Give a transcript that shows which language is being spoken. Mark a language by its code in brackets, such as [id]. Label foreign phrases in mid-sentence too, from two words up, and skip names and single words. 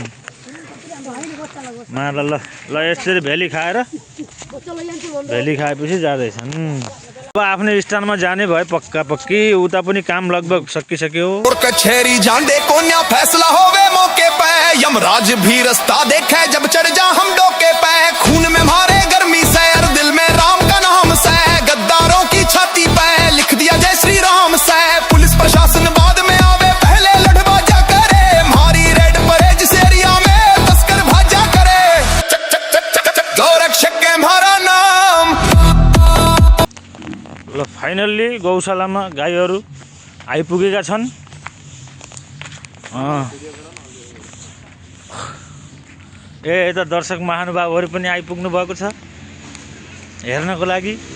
[ne] मार ल ल यसरी भेली खाएर भेली खाएपछि जाँदैछन् अब आफ्नै स्थानमा जाने भए पक्का पक्की उता पनि काम लगभग सकिसक्यो [bgc] कचहरी जाने को न्या फैसला होवे मौके पे यमराज भी रास्ता देखे जब चढ़ जा हम डोके पे खून में मारे गर्मी से और दिल में राम का नाम से गद्दारों की छाती पे लिख दिया जय श्री राम से पुलिस प्रशासन बाद में आवे पहले लड़बाजा करे मारी रेड परेड से एरिया में तस्कर भाजा करे गौरक्षक है हमारा नाम [ne] ल फाइनल्ली गौशालामा गाईहरू आइपुगेका छन् यता दर्शक महानुभावहरू पनि आइपुग्नु भएको छ हेर्नको लागि